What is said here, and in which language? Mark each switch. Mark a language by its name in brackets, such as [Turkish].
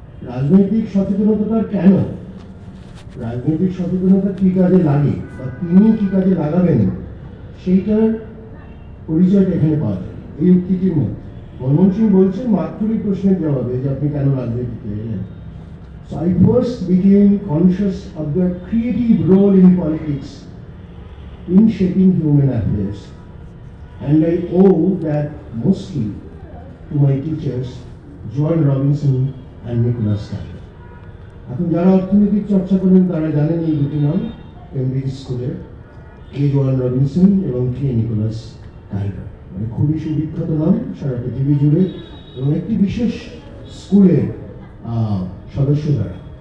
[Bangla] রাজনৈতিক সচেতনতার কেন, রাজনৈতিক সচেতনতা কি কাজে লাগে বা তিনি কি কাজে লাগাবেন, সেইটার পরিচয়টা এখানে পাওয়া যায় এই উক্তিটির মধ্যে। মনমোহন সিং বলছেন মাত্রই প্রশ্নের জবাবে যে আপনি কেন রাজনীতিতে এলেন। [English] So I first became conscious of the creative role in politics in shaping human affairs, and I owe that mostly to my teachers Joan Robinson and Nicholas Carter. [Bangla] এখন যারা অর্থনৈতিক চর্চা করেন তারা জানেন এই দুটি নাম, কেমব্রিজ স্কুলের কে জোয়ান রবিনসন এবং কে নিকোলাস কার্টার, মানে খুবই সুবিখ্যাত নাম সারা পৃথিবী জুড়ে, এবং একটি বিশেষ স্কুলের সদস্য তারা।